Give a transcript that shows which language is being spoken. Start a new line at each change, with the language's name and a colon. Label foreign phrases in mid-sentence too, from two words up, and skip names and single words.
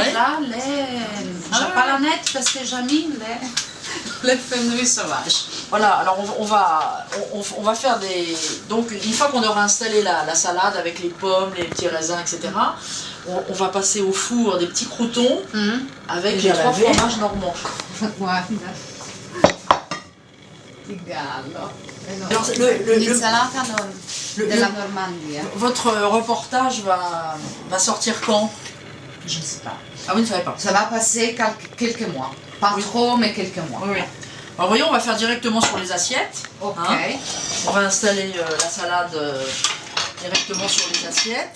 French: j'ai pas la nette parce que j'ai mis les fenouils sauvages. Voilà, alors on va faire des... Donc une fois qu'on aura installé la salade avec les pommes, les petits raisins, etc., on va passer au four des petits croûtons avec les 3 fromages normands.
Italian: Guarda. Che gallo.
French: Alors,
Italian: L'insalata della Normandia.
French: Votre reportage va sortir quand? Je ne sais pas. Ah, vous ne savez pas? Ça va passer quelques mois. Pas trop, mais quelques mois. Oui. Alors voyons, on va faire directement sur les assiettes. Ok. Hein. On va installer la salade directement sur les assiettes.